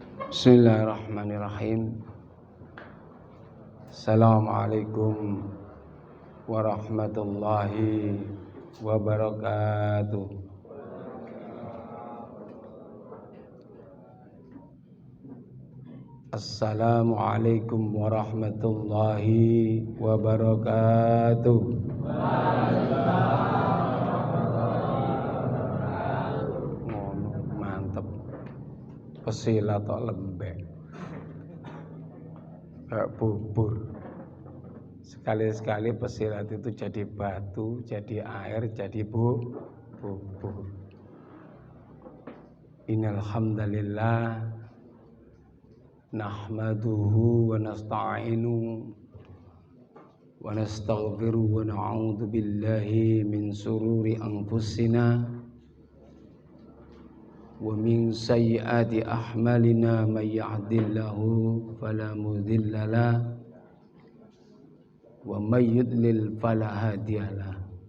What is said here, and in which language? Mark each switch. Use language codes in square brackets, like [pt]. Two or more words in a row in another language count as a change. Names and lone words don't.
[ar] بسم الله الرحمن الرحيم. السلام عليكم ورحمة الله وبركاته. السلام عليكم ورحمة الله وبركاته. [id] Mantep. Pesila tok lembek. Kayak bubur. Sekali-sekali pesilat itu jadi batu, jadi air, jadi bubur. [ar] إن الحمد لله نحمده ونستعينه ونستغفره ونعوذ بالله من شرور أنفسنا ومن سيئات أعمالنا من يهده الله فلا مضل له ومن يضلل فلا هادي له.